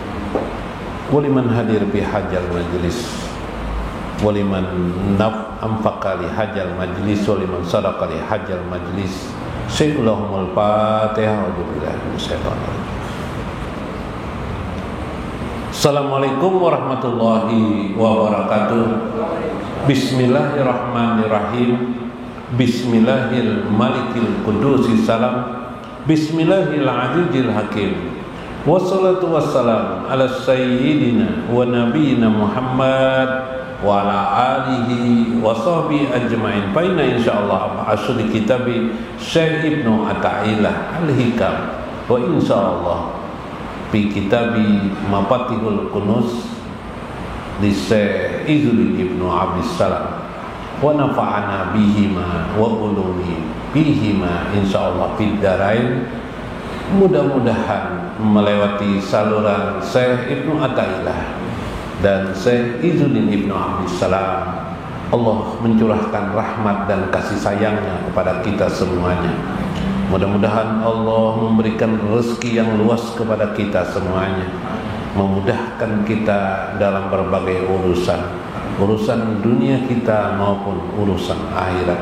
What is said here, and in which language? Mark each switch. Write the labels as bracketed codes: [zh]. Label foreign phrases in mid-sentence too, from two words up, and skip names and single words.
[ar] ولمن حضر بهذا المجلس ولمن أنفق لهذا المجلس ولمن صدق لهذا المجلس. سيد الفاتحة. السلام عليكم ورحمة الله وبركاته. Bismillahirrahmanirrahim. بسم الله الملك القدوس السلام. بسم الله العزيز الحكيم. والصلاة والسلام على سيدنا ونبينا محمد وعلى آله وصحبه أجمعين. فإنا إن شاء الله أصل كتاب شيخ ابن عطاء الله الحكم وإن شاء الله في كتاب مفاتيح الكنوز لشيخ عز الدين ابن عبد السلام ونفعنا بهما وعلوم بهما إن شاء الله في الدارين. [id] Mudah-mudahan melewati saluran Syekh Ibnu Athaillah dan Syekh Izzuddin Ibnu Abdissalam, Allah mencurahkan rahmat dan kasih sayangnya kepada kita semuanya. Mudah-mudahan Allah memberikan rezeki yang luas kepada kita semuanya, memudahkan kita dalam berbagai urusan dunia kita maupun urusan akhirat.